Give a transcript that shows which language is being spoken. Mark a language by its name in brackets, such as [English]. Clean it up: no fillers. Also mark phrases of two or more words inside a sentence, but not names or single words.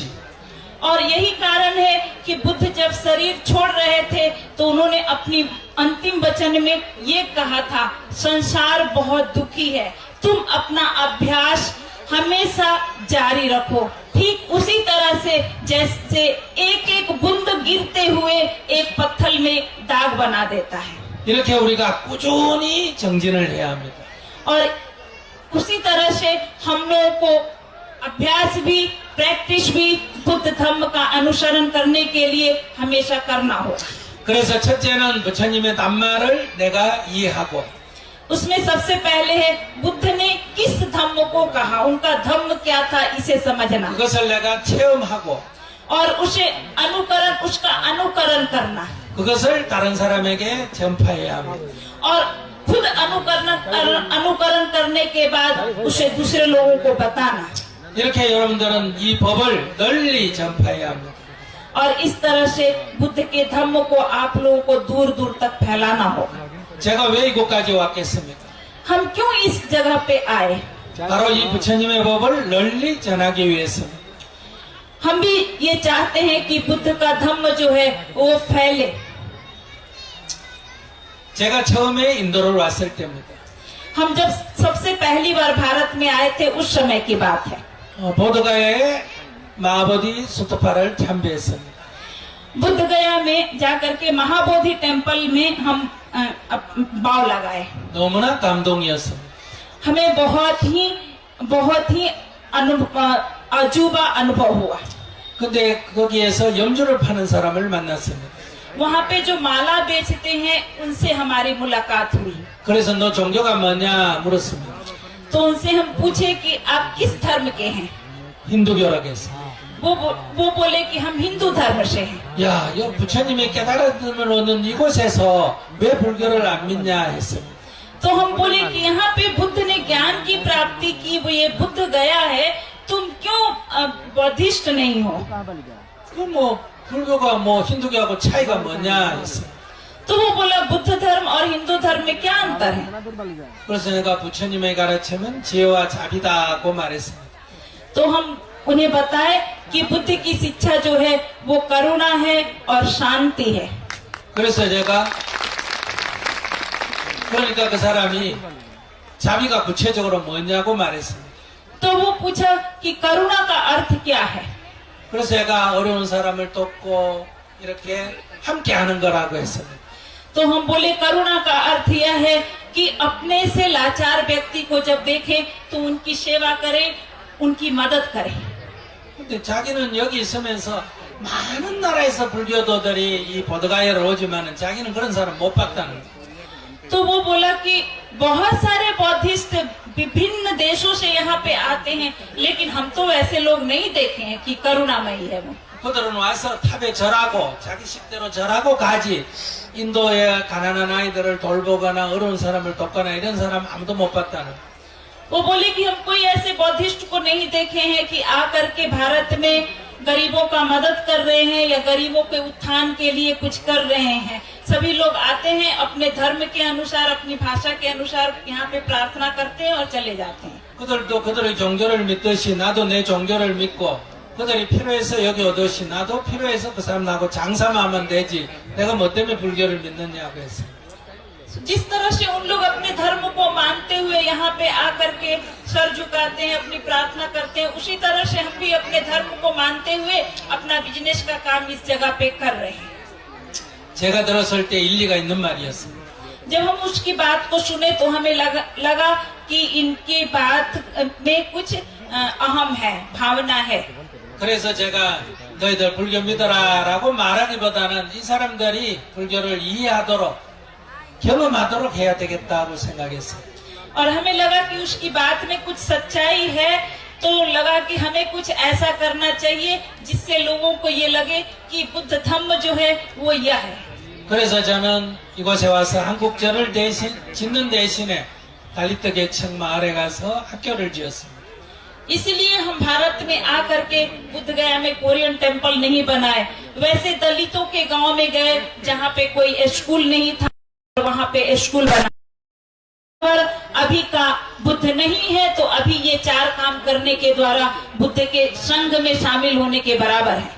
[Hindi] और यही कारण है कि बुद्ध जब शरीर छोड़ रहे थे तो उन्होंने अपनी अंतिम वचन में ये कहा था, संसार बहुत दुखी है, तुम अपना अभ्यास हमेशा जारी रखो। ठीक उसी तरह से जैसे एक एक बूंद गिरते हुए एक पत्थर में दाग बना देता है। [Korean] 이렇게 우리가 꾸준히 정진을 해야 합니다. [Hindi] और उसी तरह से हम लोगों को अभ्यास भी, प्रैक्टिस भी बुद्ध धम्म का अनुसरण करने के लिए हमेशा करना होगा। [Korean] 그래서 첫째는 부처님의 낱말을 내가 이해하고 [Hindi] उसमें सबसे पहले है बुद्ध ने किस धम्म को कहा, उनका धम्म क्या था, इसे समझना [Korean] 그것을 내가 체험하고 [Hindi] और उसे उसका अनुकरण करना [Korean] 그것을 다른 사람에게 전파해야 합니다. [Hindi] और खुद अनुकरण करने के बाद उसे दूसरे लोगों को बताना। [Korean] 이렇게 여러분들은 이 법을 널리 전파해야 합니다. [Hindi] और इस तरह से बुद्ध के धम्म को आप लोगों को दूर दूर तक फैलाना होगा। [Korean] 제가 왜 이곳까지 왔겠습니까? [Hindi] हम क्यों इस जगह पे आए? [Korean] 바로 이 부처님의 법을 널리 전하기 위해서입니다. [Hindi] हम भी ये चाहते हैं कि बुद्ध का धम्म जो है वो फैले। [Korean] 제가 처음에 인도를 왔을 때입니다. [Hindi] हम जब सबसे पहली बार भारत में आए थे उस समय की बात है। [Korean] 보드가의 마하보디 수토파를 참배했습니다. [Hindi] बुद्ध गया में जाकर के महाबोधि टेम्पल में हम बाव लगाए। [Korean] 너무나 감동이었습니다. [Hindi] हमें बहुत ही अजूबा अनुभव हुआ। [Korean] 근데 거기에서 염주를 파는 사람을 만났습니다. [Hindi] वहाँ पे जो माला बेचते हैं उनसे हमारी मुलाकात हुई। [Korean] 그래서 너 종교가 뭐냐 물었습니다. [Hindi] तो उनसे हम पूछे कि आप किस धर्म के हैं? [Korean] 힌두교라고 했습니다. [Hindi] वो बोले कि हम हिंदू धर्म से हैं। [Korean] 야, 이 부처님의 깨달음을 얻는 이곳에서 왜 불교를 안 믿냐 했습니다. [Hindi] तो हम बोले कि यहाँ पे बुद्ध ने ज्ञान की प्राप्ति की, वो ये बुद्ध गया है, तुम क्यों बौद्धिस्ट नहीं हो? [Korean] 불교가 힌두교하고 차이가 뭐냐 했어. [Hindi] तो वो बोला बुद्ध धर्म और हिंदू धर्म में क्या अंतर है? [Korean] 그래서 내가 부처님의 가르침은 지혜와 자비다고 말했습니다. [Hindi] तो हम उन्हें बताए कि बुद्ध की शिक्षा जो है वो करुणा है और शांति है। [Korean] 그래서 제가 그러니까 그 사람이 자비가 구체적으로 뭐냐고 말했습니다. [Hindi] तो वो पूछा कि करुणा का अर्थ क्या है? [Korean] 그래서 제가 어려운 사람을 돕고 이렇게 함께 하는 거라고 했습니다. [Hindi] तो हम बोले करुणा का अर्थ यह है कि अपने से लाचार व्यक्ति को जब देखे तो उनकी सेवा करे, उनकी मदद करे। [Korean] 근데 자기는 여기 있으면서 많은 나라에서 불교도들이 이 보드가야를 오지만은 자기는 그런 사람 못 봤다는 거예요. [Hindi] तो वो बोला कि बहुत सारे बौद्धिस्ट विभिन्न देशों से यहाँ पे आते हैं, लेकिन हम तो ऐसे लोग नहीं देखे हैं कि करुणामयी है वो। [Korean] 그들은 와서 탑에 절하고 자기 식대로 절하고 가지 인도의 가난한 아이들을 돌보거나 어려운 사람을 돕거나 이런 사람 아무도 못 봤다는 거예요. [Hindi] वो बोले कि हम कोई ऐसे बौद्धिस्ट को नहीं देखे हैं कि आकर के भारत में गरीबों का मदद कर रहे हैं या गरीबों के उत्थान के लिए कुछ कर रहे हैं। सभी लोग आते हैं अपने धर्म के अनुसार, अपनी भाषा के अनुसार यहाँ पे प्रार्थना करते हैं और चले जाते हैं। [Korean] 그들도 그들의 종교를 믿듯이 나도 내 종교를 믿고 그들이 필요해서 여기 오듯이 나도 필요해서 그 사람 나하고 장사만 하면 되지 내가 뭐 때문에 불교를 믿느냐고 했어요. [Hindi] जिस तरह से उन लोग अपने धर्म को मानते हुए यहाँ पे आकर के सर झुकाते हैं, अपनी प्रार्थना करते हैं, उसी तरह से हम भी अपने धर्म को मानते हुए अपना बिजनेस का काम इस जगह पे कर रहे हैं। [Korean] 제가 들었을 때 일리가 있는 말이었습니다. [Hindi] जब हम उसकी बात को सुने तो हमें लगा कि इनकी बात में कुछ अहम है, भावना है। [Korean] 그래서 제가 너희들 불교 믿어라라고 말하기보다는 이 사람들이 불교를 이해하도록 경험하도록 해야 되겠다고 생각했어요. [Hindi] और हमें लगा कि उसकी बात में कुछ सच्चाई है, तो लगा कि हमें कुछ ऐसा करना चाहिए जिससे लोगों को ये लगे कि बुद्ध धम्म जो है वो यह है। [Korean] 그래서 저는 이곳에 와서 한국절을 짓는 대신에 달리트 계층 마을에 가서 학교를 지었습니다. [Hindi] इसलिए हम भारत में आकर के बुद्ध गया में [English] Korean temple [Hindi] नहीं बनाए, वैसे दलितों के गांव में गए जहाँ पे कोई स्कूल नहीं था, वहाँ पे स्कूल बना। पर अभी का बुद्ध नहीं है तो अभी ये 4 काम करने के द्वारा बुद्ध के संघ में शामिल होने के बराबर है।